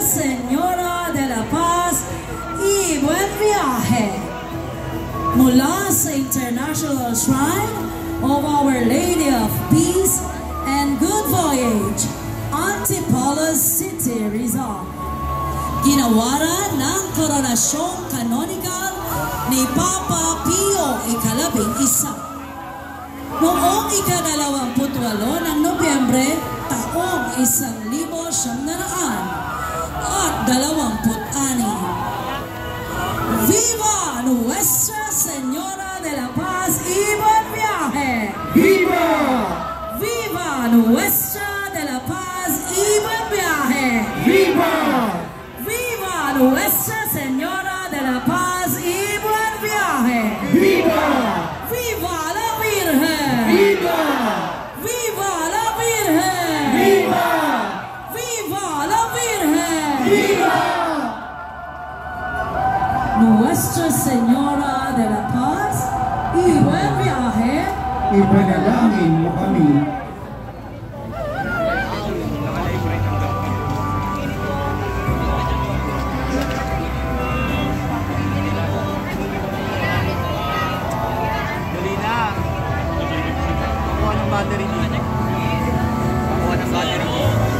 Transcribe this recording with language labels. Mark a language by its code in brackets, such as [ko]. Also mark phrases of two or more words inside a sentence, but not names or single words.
[tl] Señora de la Paz y Buen Viaje mula sa International Shrine of Our Lady of Peace and Good Voyage, Antipolis City, Rizal. Ginawaran ng koronasyong canonical ni Papa Pio ika-11 noong ika-28 ng Nobyembre taong 1926. [es] Viva Nuestra Señora de la Paz y Buen Viaje! Viva! Viva Nuestra de la Paz y Buen Viaje! Viva! Viva Nuestra Señora de la Paz y Buen Viaje! Viva! Viva la Virgen! Viva! Viva la Virgen! Viva! Viva la Virgen! Viva! [tl] Nuestra Señora de la Paz y Buen Viaje. Ipanalangin mo kami. Dali na. Pakuha ng battery niya. Pakuha ng battery niya.